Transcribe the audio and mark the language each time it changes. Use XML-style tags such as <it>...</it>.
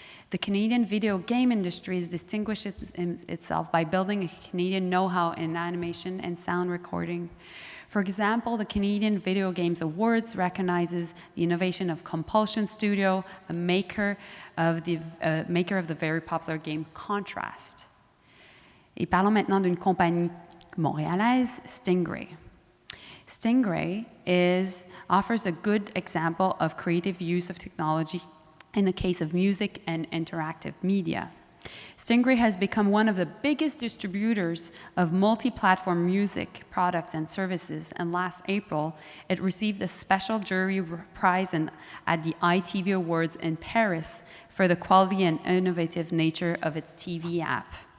<en>The Canadian video game industry distinguishes itself by building a Canadian know-how in animation and sound recording. For example, the Canadian Video Games Awards recognizes the innovation of Compulsion Studio, a maker of the very popular game Contrast.</en> <fr>Et parlons maintenant d'une compagnie montréalaise, Stingray.</fr> <en>Stingray offers a good example of creative use of technology in the case of music and interactive media. Stingray has become one of the biggest distributors of multi-platform music products and services, and last April, it received a special jury prize at the ITV Awards in Paris for the quality and innovative nature of its TV app.</en>